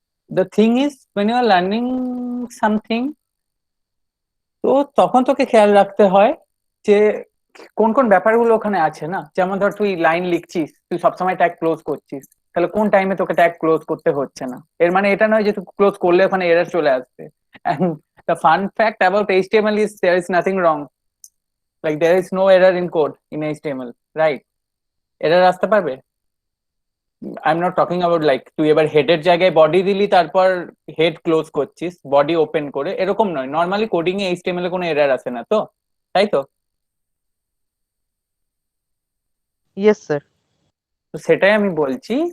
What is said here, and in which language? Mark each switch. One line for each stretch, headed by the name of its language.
English: the thing is when you are learning something,
Bangla: তো তখন তোকে খেয়াল রাখতে হয় যে কোন কোন ব্যাপারগুলো ওখানে আছে না। যেমন ধর তুই লাইন লিখছিস, তুই সবসময় ট্যাগ ক্লোজ করছিস, তাহলে কোন টাইমে তোকে ট্যাগ ক্লোজ করতে হচ্ছে না। এর মানে এটা নয় যে তুই ক্লোজ করলে ওখানে এরর চলে আসবে।
English: And the fun fact about HTML is there is nothing wrong. Like there is no error in code in HTML, right?
Bangla: Error আসতে পারবে।
English: I am not talking about like
Bangla: তুই এবার হেডের জায়গায় বডি দিলি, তারপর হেড ক্লোজ করছিস body open করে, এরকম নয়। নর্মালি কোডিং এ HTML এ কোনো এরর আসে না তো, তাই তো?
English: Yes, sir.
Bangla: তো সেটাই আমি বলছি।